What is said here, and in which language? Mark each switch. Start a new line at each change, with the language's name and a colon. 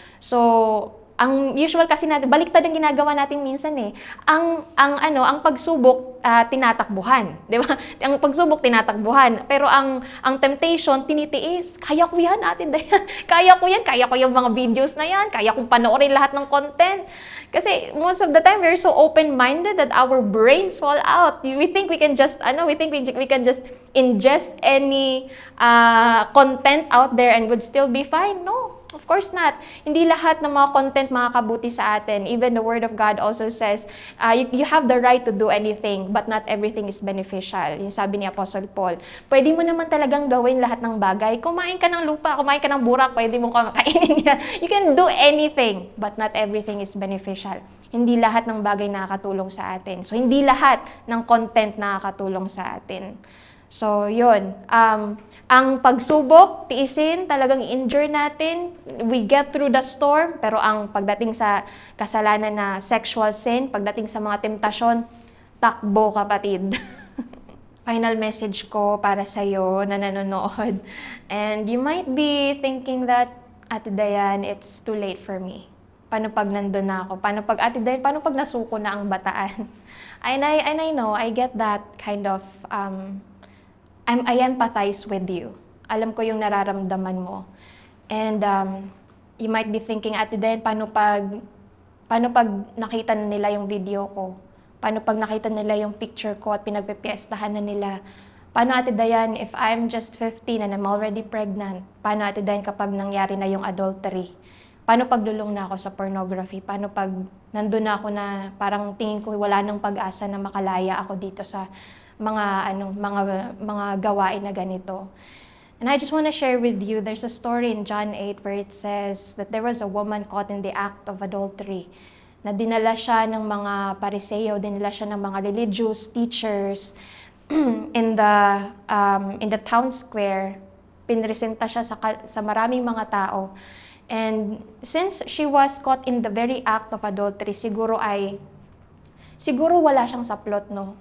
Filipino: So, ang usual kasi natin, baliktad ang ginagawa natin minsan eh. Ang pagsubok, tinatakbuhan. Di ba? Ang pagsubok, tinatakbuhan. Pero ang temptation, tinitiis. Kaya ko yan, Ate Dayan. Kaya ko yung mga videos na yan. Kaya kong panoorin lahat ng content.
English: Kasi most of the time, we're so open-minded that our brains fall out. We think we can just, we can just ingest any content out there and would still be fine. No. Of course not.
Filipino: Hindi lahat ng mga content makakabuti sa atin.
English: Even the Word of God also says, you have the right to do anything, but not everything is beneficial.
Filipino: Yung sabi ni Apostle Paul. Pwede mo naman talagang gawin lahat ng bagay. Kumain ka ng lupa, kumain ka ng burak, pwede mo kainin yan.
English: You can do anything, but not everything is beneficial.
Filipino: Hindi lahat ng bagay nakakatulong sa atin. So, hindi lahat ng content nakakatulong sa atin. So, yun. Ang pagsubok, tiisin, talagang i-endure natin.
English: We get through the storm.
Filipino: Pero ang pagdating sa kasalanan na sexual sin, pagdating sa mga temptasyon, takbo kapatid. Final message ko para sa'yo na nanonood.
English: And you might be thinking that, Ate Dayan, it's too late for me.
Filipino: Paano pag nandun na ako? Paano pag, Ate Dayan, paano pag nasuko na ang bataan?
English: And I know, I get that kind of... I empathize with you.
Filipino: Alam ko yung nararamdaman mo.
English: And you might be thinking,
Filipino: Ate Den, paano pag nakita na nila yung video ko? Paano pag nakita nila yung picture ko at pinagpipiestahan na nila? Paano,
English: Ate Dayan, if I'm just 15 and I'm already pregnant?
Filipino: Paano, Ate Dayan, kapag nangyari na yung adultery? Paano pag lulong na ako sa pornography? Paano pag nandun na ako na parang tingin ko wala nang pag-asa na makalaya ako dito sa mga gawain na ganito.
English: And I just want to share with you, there's a story in John 8 where it says that there was a woman caught in the act of adultery.
Filipino: Na dinala siya ng mga pariseo, dinala siya ng mga religious teachers
English: in the town square.
Filipino: Pinresenta siya sa maraming mga tao.
English: And since she was caught in the very act of adultery,
Filipino: siguro wala siyang saplot, no?